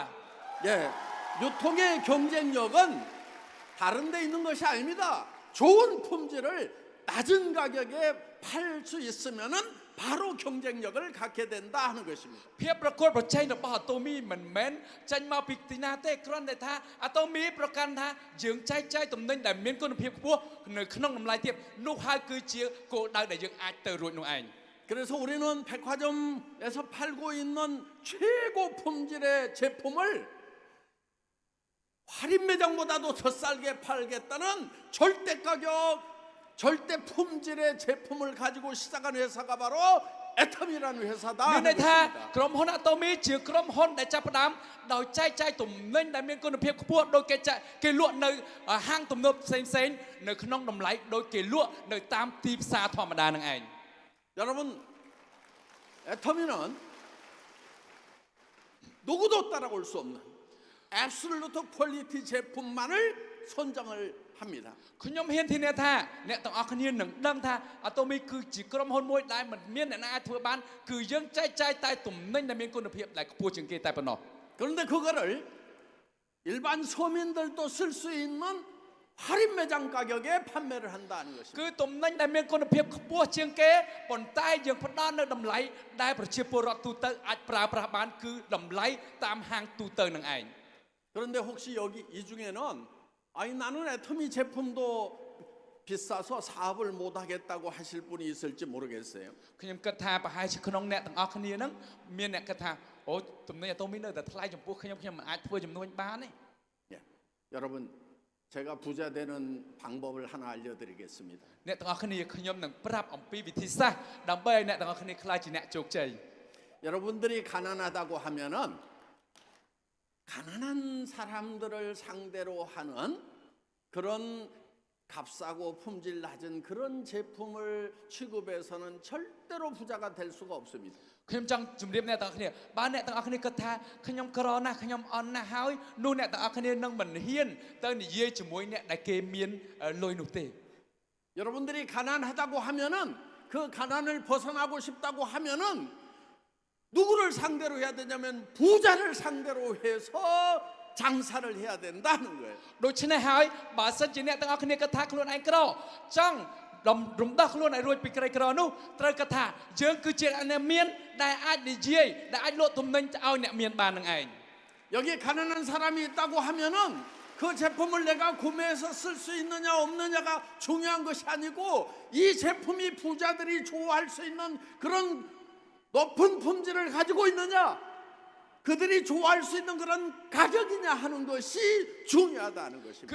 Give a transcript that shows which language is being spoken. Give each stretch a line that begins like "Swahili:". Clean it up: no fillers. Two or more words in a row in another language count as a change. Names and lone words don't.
Korean: 예, 유통의 경쟁력은 다른 데 있는 것이 아닙니다. 좋은 품질을 낮은 가격에 팔 수 있으면은 바로 경쟁력을 갖게 된다 하는 것입니다.
Khmer: ភាពប្រកួតប្រជែងរបស់ Atomy មិនមែនចេញមកពីទីណាទេគ្រាន់តែថា Atomy ប្រកាន់ថាយើងចែកចាយទំនិញដែលមានគុណភាពខ្ពស់នៅក្នុងតម្លៃទាបនោះហើយគឺជាគោលដៅដែលយើងអាចទៅរួចនោះឯង
Korean: 그래서 우리는 백화점에서 팔고 있는 최고 품질의 제품을 할인 매장보다도 더 싸게 팔겠다는 절대 가격, 절대 품질의 제품을 가지고 시작한 회사가 바로 애터미라는 회사다.
Khmer: មានន័យថាក្រុមហ៊ុន Atomy ជាក្រុមហ៊ុនដែលចាប់ផ្ដើមដោយចែកចាយទំនិញដែលមានគុណភាពខ្ពស់ដោយគេលក់នៅហាងទំនើបផ្សេងៗនៅក្នុងតម្លៃដោយគេលក់នៅតាមទីផ្សារធម្មតានឹងឯង
Korean: 여러분, 애터미는 누구도 따라올 수 없는
English: absolute quality
Korean: 제품만을 선정을 합니다.
Khmer: ខ្ញុំហ៊ានធានាថាអ្នកទាំងអស់គ្នានឹងដឹងថា Atomy គឺជាក្រុមហ៊ុនមួយដែលមិនមានអ្នកណាអាចធ្វើបានគឺយើងចែកចាយតែទំនិញដែលមានគុណភាពដែលខ្ពស់ជាងគេតែប៉ុណ្ណោះ
Korean: 그런데 그거를 일반 서민들도 쓸 수 있는 할인 매장 가격에 판매를 한다는 것입니다.
Khmer: គឺទំនិញដែលមានគុណភាពខ្ពស់ជាងគេប៉ុន្តែយើងផ្ដល់នៅតម្លៃដែលប្រជាពលរដ្ឋទូទៅអាចប្រើប្រាស់បានគឺតម្លៃតាមហាងទូទៅនឹងឯង
Korean: 그런데 혹시 여기 이 중에는 아니 나는 애터미 제품도 비싸서 사업을 못 하겠다고 하실 분이 있을지 모르겠어요.
Khmer: ខ្ញុំគិតថាប្រហែលជាក្នុងអ្នកទាំងអស់គ្នាហ្នឹងមានអ្នកគិតថាអូទំនិញ Atomy នៅតែថ្លៃចំពោះខ្ញុំមិនអាចធ្វើចំនួនបានទេ
Korean: 예, 여러분 제가 부자 되는 방법을 하나 알려드리겠습니다.
Khmer: អ្នកទាំងអស់គ្នាខ្ញុំនឹងប្រាប់អំពីវិធីសាស្ត្រដើម្បីឲ្យអ្នកទាំងអស់គ្នាក្លាយជាអ្នកជោគជ័យ
Korean: 여러분들이 가난하다고 하면은 가난한 사람들을 상대로 하는 그런 값싸고 품질 낮은 그런 제품을 취급해서는 절대로 부자가 될 수가 없습니다.
Khmer: ខ្ញុំចង់ជម្រាបអ្នកទាំងអស់គ្នាបើអ្នកទាំងអស់គ្នាគិតថាខ្ញុំក្រណាស់ខ្ញុំអន់ណាស់ហើយនោះអ្នកទាំងអស់គ្នានឹងមិនហ៊ានទៅនិយាយជាមួយអ្នកដែលគេមានលុយនោះទេ
Korean: 여러분들이 가난하다고 하면은 그 가난을 벗어나고 싶다고 하면은 누구를 상대로 해야 되냐면 부자를 상대로 해서 장사를 해야 된다는 거예요.
Khmer: ដូច្នេះហើយបើសិនជាអ្នកទាំងអស់គ្នាគិតថាខ្លួនឯងក្រចង់រំដោះខ្លួនឲ្យរួចពីក្រីក្រនោះត្រូវគិតថាយើងគឺជាអ្នកមានដែលអាចនិយាយដែលអាចលក់ទំនិញឲ្យអ្នកមានបាននឹងឯង
Korean: 여기 가난한 사람이 있다고 하면은 그 제품을 내가 구매해서 쓸 수 있느냐 없느냐가 중요한 것이 아니고 이 제품이 부자들이 좋아할 수 있는 그런 높은 품질을 가지고 있느냐 그들이 좋아할 수 있는 그런 가격이냐 하는 것이 중요하다는 것입니다.